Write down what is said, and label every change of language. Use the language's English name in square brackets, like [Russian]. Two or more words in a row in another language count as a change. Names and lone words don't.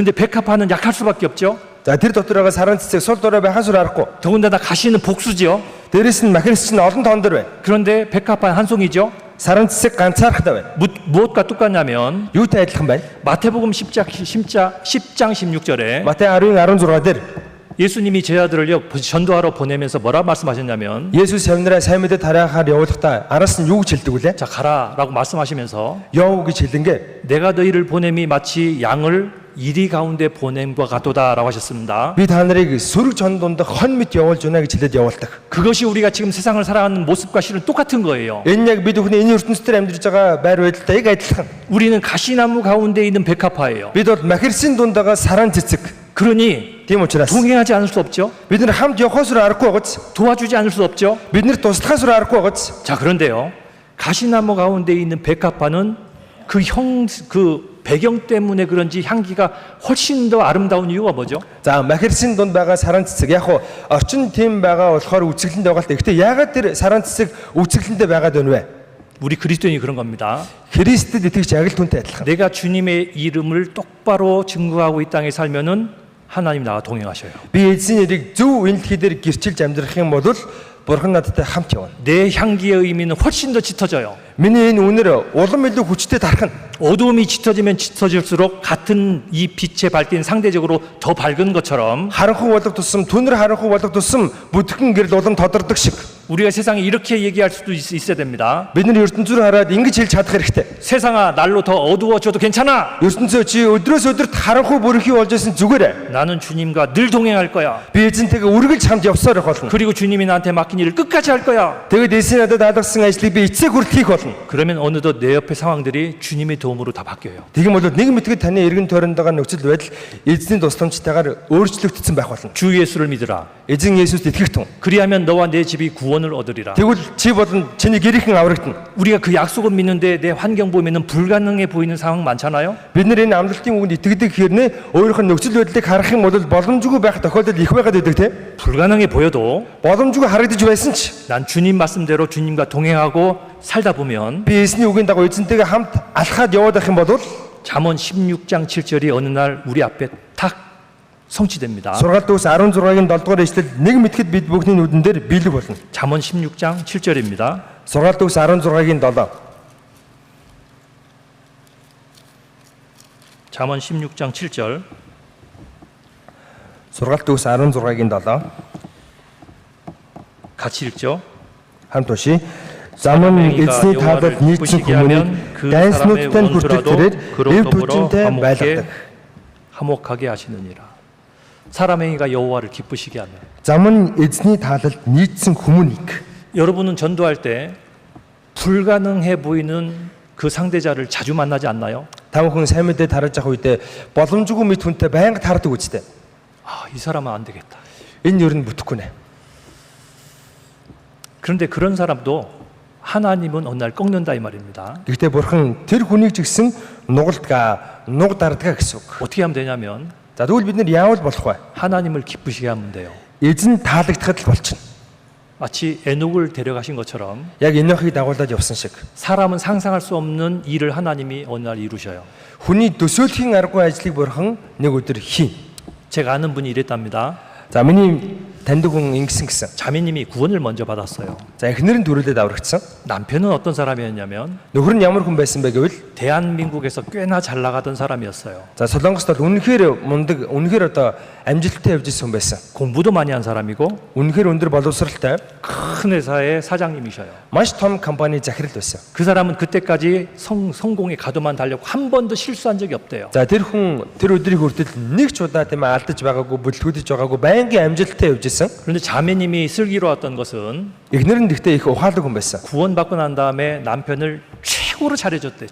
[Korean] 그런데 백합화는 약할 수밖에 없죠. [Mongolian] За тэр дотор байгаа саран цэцэг сул дорой байхаас өөр аргагүй. [Korean] 더군다나 가시는 복수죠. [Mongolian] Дээрэс нь махирс чинь олон тоон дор байна. [Korean] 그런데 백합화는 한 송이죠. [Mongolian] Саран цэцэг ганцаархтай байна. [Korean] 무엇과 똑같냐면 [Mongolian] Юутай адилхан байна? [Korean] 마태복음 10장 16절에 [Mongolian] Матай 10:16 дээр [Korean] 예수님이 제자들을요 전도하러 보내면서 뭐라 말씀하셨냐면 [Mongolian] Есүс явнараа сайн мэдээ тараахаар явуулахдаа араас нь юу гэж хэлдэг вүлээ? [Korean] 자 가라라고 말씀하시면서 [Mongolian] Яв гэж хэлэнгээ. [Korean] 내가 너희를 보냄이 마치 양을 이리 가운데 보냄과 같도다라고 하셨습니다. [Mongolian] Би та нарыг сүрэг чон дунд хон мэт явуулж байна гэж хэлээд явуулдаг. [Korean] 그것이 우리가 지금 세상을 살아가는 모습과 실은 똑같은 거예요. [Mongolian] Энэ яг бид бүхний энэ ертөнцийн дээр амьдарч байгаа байр байдалтай яг адилхан. [Korean] 우리는 가시나무 가운데 있는 백합화예요. [Mongolian] Бид бол махирсын дунд байгаа саран цэцэг. [Korean] 그러니 [Mongolian] Тийм учраас [Korean] 동행하지 않을 수 없죠. [Mongolian] бид нар хамт явахаас өөр аргагүй гоц. [Korean] 도와주지 않을 수 없죠. [Mongolian] Бид нар туслахаас өөр аргагүй гоц. [Korean] 자 그런데요 가시나무 가운데 있는 백합화는 그 배경 때문에 그런지 향기가 훨씬 더 아름다운 이유가 뭐죠? [Mongolian] За махирсын дунд байгаа саран цэцэг яг хуу орчин тийм байгаа болохоор үцгэлэнд байгаа л та. Гэхдээ яагаад тэр саран цэцэг үцгэлэндээ байгаад байна вэ? [Korean] 우리 그리스도인이 그런 겁니다. [Mongolian] Христэд итгэж яг л түнтэй адилхан. [Korean] 내가 주님의 이름을 똑바로 증거하고 이 땅에 살면은 하나님 나와 동행하셔요. [Mongolian] Би эзэн нэрийг зөв энэ дэлхий дээр гэрчилж амьдрах юм бол Бурхан надтай хамт явна. [Korean] 내 향기의 의미는 훨씬 더 짙어져요. [Mongolian] Миний энэ үнэр улам илүү хүчтэй тархна. [Korean] 어두움이 짙어지면 짙어질수록 같은 이 빛의 밝기는 상대적으로 더 밝은 것처럼 [Mongolian] Харанхуй болох тусам түнэр харанхуй болох тусам бүтгэн гэрэл улам тодордог шиг. [Korean] 우리가 세상에 이렇게 얘기할 수도 있어야 됩니다. [Mongolian] Бид нар ертөнцөөр хараад ингэж хэлж чадах хэрэгтэй. [Korean] 세상아 날로 더 어두워져도 괜찮아. [Mongolian] ертөнцөө чи өдрөөс өдөрт харанхуй бүрхий болж исэн зүгээрээ. [Korean] 나는 주님과 늘 동행할 거야. [Mongolian] Би эзэнтэйгээ үргэлж хамт явсаар байх болно. [Korean] 그리고 주님이 나한테 맡긴 일을 끝까지 할 거야. [Mongolian] Тэгэд эзэн надад даалгасан ажлыг би эцэг хүртэл хийх болно. [Korean] 그러면 어느덧 내 옆의 상황들이 주님의 도움으로 다 바뀌어요. [Mongolian] Тэгм бол нэг мэтгэд таны эргэн тойронд байгаа нөхцөл байдал эзний тусламжтайгаар өөрчлөгдсөн байх болно. [Korean] 주 예수를 믿으라. [Mongolian] Эзэн Есүст итгэх тун. [Korean] 그리하면 너와 내 집이 구원을 얻으리라. [Mongolian] Тэгвэл чи болон чиний гэрийнхэн аврагдана. [Korean] 우리가 그 약속을 믿는데 내 환경 보면은 불가능해 보이는 상황 많잖아요. [Mongolian] Бид нар энэ амлалтын үгэнд итгэдэг хэрнээ өөрийнх нь нөхцөл байдлыг харах юм бол боломжгүй байх тохиолдол их байгаад байдаг тийм. [Korean] 불가능해 보여도 [Mongolian] Боломжгүй харагдаж байсан ч [Korean] 난 주님 말씀대로 주님과 동행하고 살다 보면 [Mongolian] би эзний үгийн дагуу эзэнтэйгээ хамт алхаад яваад байх юм бол [Korean] 잠언 16장 7절이 어느 날 우리 앞에 탁 성취됩니다. [Mongolian] сургаалт ус 16-гийн 7 дугаар эшлэл нэг мэтгэд бид бүхний нүдэн дээр биелэг болно. [Korean] 잠언 16장 7절입니다. [Mongolian] сургаалт ус 16-гийн 7. [Korean] 잠언 16장 7절. [Mongolian] Сургаалт төгс 16-гийн 7. [Korean] 같이 읽죠. [Mongolian] Хамт уншия. Замун эзний таалал нийцсэн хүмүүнийг дайснуудтай хүртэл тэрээр эв түчинтэй байлгадаг. [Korean] 화목하게 하시느니라. 사람 행위가 여호와를 기쁘시게 하며. [Mongolian] Замун эзний таалал нийцсэн хүмүүнийг [Korean] 여러분은 전도할 때 불가능해 보이는 그 상대자를 자주 만나지 않나요? [Mongolian] тамхан сайн мэдээ тарж явах үедээ боломжгүй мэд хүнтэй байнга таардаг үстэй. [Korean] 아, 이 사람은 안 되겠다. [Mongolian] Энэ ер нь бүтэхгүй нэ. [Korean] 그런데 그런 사람도 하나님은 어느 날 꺾는다 이 말입니다. [Mongolian] Гэхдээ бурхан тэр хүнийг ч гэсэн нугалдгаа, нуг дардгаа гэсэн үг. [Korean] 어떻게 하면 되냐면 [Mongolian] За тэгвэл бид нэр яавал болох вэ? [Korean] 하나님을 기쁘시게 하면 돼요. [Mongolian] Эзэн таалагдахад л болчихно. [Korean] 마치 에녹을 데려가신 것처럼 [Mongolian] Яг энохийг дагуулад явсан шиг. [Korean] 사람은 상상할 수 없는 일을 하나님이 어느 날 이루셔요. [Mongolian] Хүний төсөөлхийн аргагүй ажлыг бурхан нэг өдөр хийн. [Korean] 제가 아는 분이 이랬답니다. [Mongolian] За миний таньдаг хүн ингэсэн гэсэн. [Korean] 자매님이 구원을 먼저 받았어요. [Mongolian] За эхнэр нь төрөлөд аврагдсан. [Korean] 남편은 어떤 사람이었냐면 [Mongolian] Нөхөр нь ямар хүн байсан бэ гэвэл [Korean] 대한민국에서 꽤나 잘 나가던 사람이었어요. [Mongolian] за Солонгост бол үнэхээр мундаг, үнэхээр одоо амжилттай явж ирсэн хүн байсан. [Korean] 공부도 많이 한 사람이고 [Mongolian] Үнэхээр өндөр боловсралтай, [Korean] 큰 회사의 사장님이셔요. [Mongolian] маш том компани захирал байсан. [Korean] 그 사람은 그때까지 성공의 가도만 달렸고 한 번도 실수한 적이 없대요. [Mongolian] За тэр хүн тэр өдрийг хүртэл нэг ч удаа тийм ээ алдаж байгаагүй, бүтлгүүдэж байгаагүй, байнгын амжилттай явж ирсэн. [Korean] 그런데 자매님이 슬기로웠던 것은 [Mongolian] Эхнэр нь гэхдээ их ухаалаг хүн байсан. [Korean] 구원받고 난 다음에 남편을 최고로 잘해줬대.